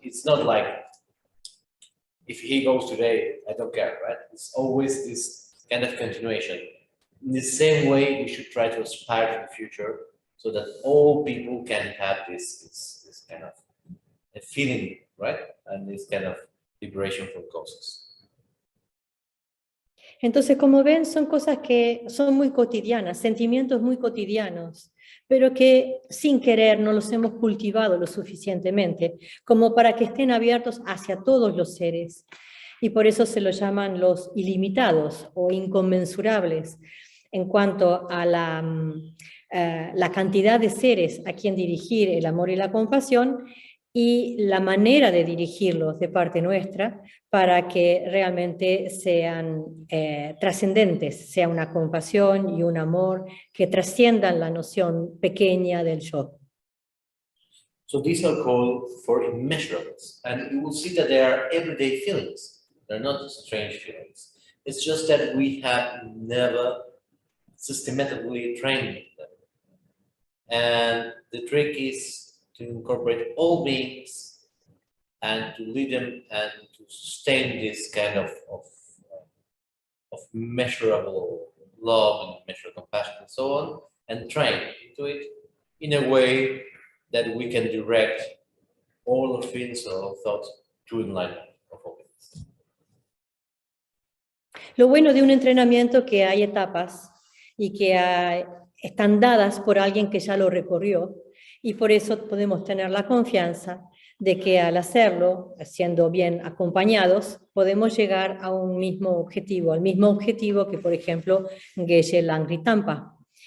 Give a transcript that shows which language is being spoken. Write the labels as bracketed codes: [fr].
[en] It's not like, if he goes today, I don't care, right? It's always this kind of continuation. In the same way, we should try to aspire to the future so that all people can have this kind of a feeling, right? And this kind of liberation from causes. [es] Entonces, como ven, son cosas que son muy cotidianas, sentimientos muy cotidianos, pero que sin querer no los hemos cultivado lo suficientemente como para que estén abiertos hacia todos los seres. y por eso se lo llaman los ilimitados o inconmensurables en cuanto a la cantidad de seres a quien dirigir el amor y la compasión y la manera de dirigirlos de parte nuestra para que realmente sean trascendentes, sea una compasión y un amor que trasciendan la noción pequeña del yo. [en] So these are called for immeasurables, and you will see that they are everyday feelings. They're not strange feelings. It's just that we have never systematically trained them. And the trick is to incorporate all beings and to lead them and to sustain this kind of measurable love and measurable compassion and so on, and train into it in a way that we can direct all of feelings or thoughts to enlightenment of all things. [es] Lo bueno de un entrenamiento que hay etapas y que están dadas por alguien que ya lo recorrió, y por eso podemos tener la confianza de que al hacerlo, siendo bien acompañados, podemos llegar a un mismo objetivo, al mismo objetivo que, por ejemplo, Geshe Langri Tangpa.